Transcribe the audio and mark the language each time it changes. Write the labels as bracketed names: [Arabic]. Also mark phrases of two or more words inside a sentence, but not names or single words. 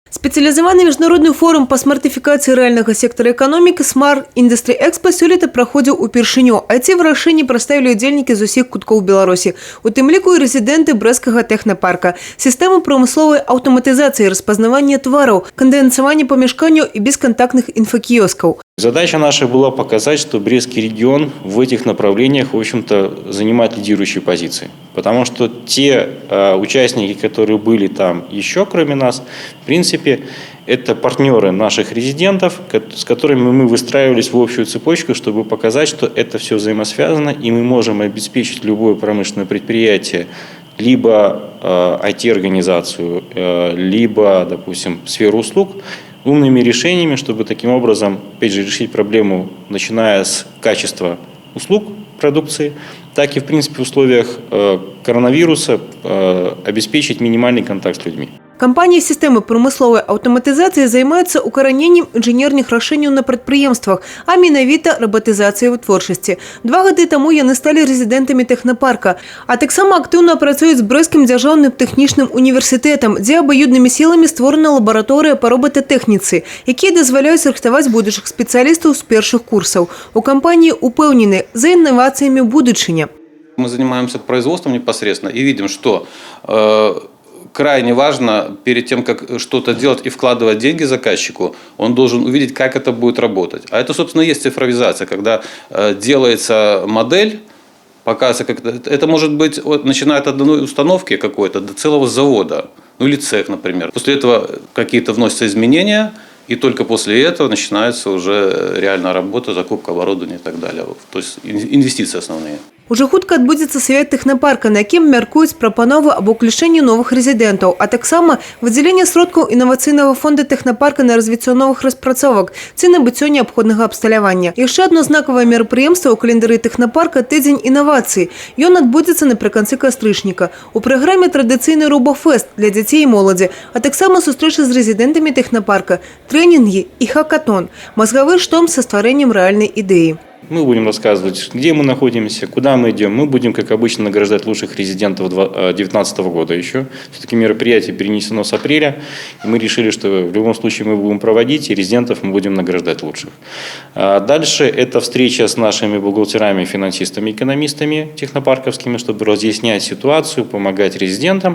[Belarusian] Спецыялізаваны міжнародны форум па смартыфікацыі рэальнага сектара эканомікі Smart Industry Expo сёлета праходзіў упершыню. Ці вырашэнні прадставілі удзельнікі з усіх куткоў Беларусі. У тым ліку і рэзідэнты брэсцкага тэхнапарка. Сістэмы прамысловай аўтаматызацыі, распазнавання твараў, кандэнсавання памяшканняў і бесконтактных инфокиоскаў. [Russian] Задача наша была показать, что Брестский регион в этих направлениях, в общем-то, занимает лидирующие позиции. Потому что те участники, которые были там еще кроме нас, в принципе, это партнеры наших резидентов, с которыми мы выстраивались в общую цепочку, чтобы показать, что это все взаимосвязано, и мы можем обеспечить любое промышленное предприятие, либо IT-организацию, либо, допустим, сферу услуг, умными решениями, чтобы таким образом, опять же, решить проблему, начиная с качества услуг, продукции, так и, в принципе, в условиях коронавируса обеспечить минимальный контакт с людьми. [Belarusian] Кампанія сістэмы прамысловай аўтаматызацыі займаецца укараненнем інжынерных рашэнняў на прадпрыемствах, а менавіта рабатызацыяй вытворчасці. 2 гады таму яны сталі рэзідэнтамі тэхнапарка, а таксама актыўна працуюць з Брэсцкім дзяржаўным тэхнічным універсітэтам, дзе абаюднымі сіламі створана лабараторыя па робататэхніцы, якія дазваляюць рыхтаваць будучых спецыялістаў з першых курсаў. У кампаніі упэўнены, за інновацыямі будучыня. [Russian] Мы занимаемся производством непосредственно и видим, что крайне важно перед тем, как что-то делать и вкладывать деньги заказчику, он должен увидеть, как это будет работать. А это, собственно, и есть цифровизация, когда делается модель, показывается, как это может быть, начиная от одной установки какой-то до целого завода, ну или цех, например. После этого какие-то вносятся изменения, и только после этого начинается уже реальная работа, закупка оборудования и так далее. То есть инвестиции основные. [Belarusian] Уже хутка адбудзецца свят тэхнапарка, на якім мяркуюць прапановы аб уключэнні новых рэзідэнтаў, а таксама выдзяленне сродкаў інавацыйнага фонда тэхнапарка на развіццё новых распрацовак ці набыццё неабходнага абсталявання. Яшчэ адно знакавае мерапрыемства ў календары тэхнапарка тыдзень інавацый. Ён адбудзецца напрыканцы кастрычніка. У праграме традыцыйны робофест для дзяцей і моладзі, а таксама сустрэчы з рэзідэнтамі тэхнапарка, трэнінгі і хакатон, мазгавы штурм са стварэннем рэальнай ідэі. [Russian] Мы будем рассказывать, где мы находимся, куда мы идем. Мы будем, как обычно, награждать лучших резидентов 2019 года еще. Все-таки мероприятие перенесено с апреля. И мы решили, что в любом случае мы будем проводить, и резидентов мы будем награждать лучших. Дальше это встреча с нашими бухгалтерами, финансистами, экономистами технопарковскими, чтобы разъяснять ситуацию, помогать резидентам.